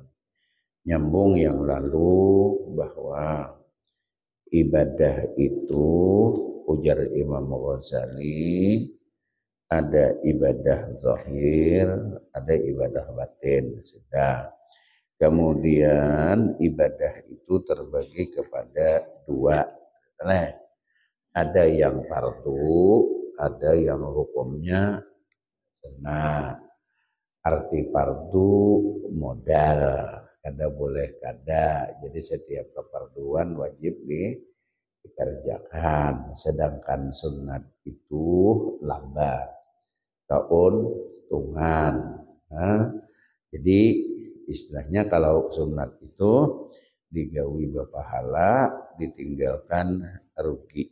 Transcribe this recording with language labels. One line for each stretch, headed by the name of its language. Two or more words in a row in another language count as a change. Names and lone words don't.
Indonesian: Nyambung yang lalu bahwa ibadah itu, ujar Imam Ghazali, ada ibadah zahir, ada ibadah batin. Sudah. Kemudian ibadah itu terbagi kepada dua. Nah, ada yang fardu, ada yang hukumnya sunnah. Arti fardu modal,
Banjar: kada boleh kada.
Indonesian: Jadi setiap kefarduan wajib dikerjakan. Sedangkan sunat itu lambat, keuntungan. Nah, jadi istilahnya kalau sunat itu digawi berpahala, ditinggalkan rugi.